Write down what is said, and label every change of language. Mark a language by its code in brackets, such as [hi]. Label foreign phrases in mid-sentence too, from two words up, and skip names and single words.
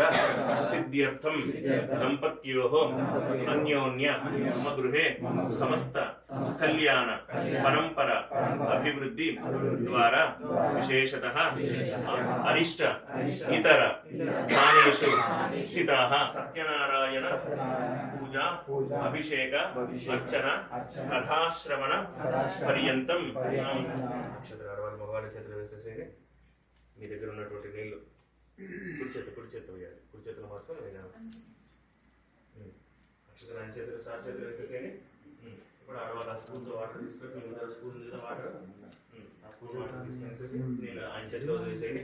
[sa] सिद्ध्यर्थं दंपत्योः अन्योन्य मम गृहे समस्त कल्याण परंपरा अभिवृद्धि द्वारा विशेषतः अरिष्ट इतर स्थानेषु स्थिताः सत्यनारायण पूजा अभिषेक अर्चना कथाश्रवण पर्यंతం [te] మగవాళ్ళ చేతులు వేసేసేది మీ దగ్గర ఉన్నటువంటి నీళ్లు కుడి చేతులు వేయాలి. కుడి చేతులు మాత్రం అక్షతలు ఆయన చేతులు సార్ చేతులు వేసేసేది. ఇప్పుడు ఆడవాళ్ళ స్పూన్తో వాటర్ తీసుకొని స్పూన్ మీద వాటర్ ఆ [en] spoon water [te] తీసుకొని నీళ్ళు ఆయన చేతిలో వదిలేసేయండి.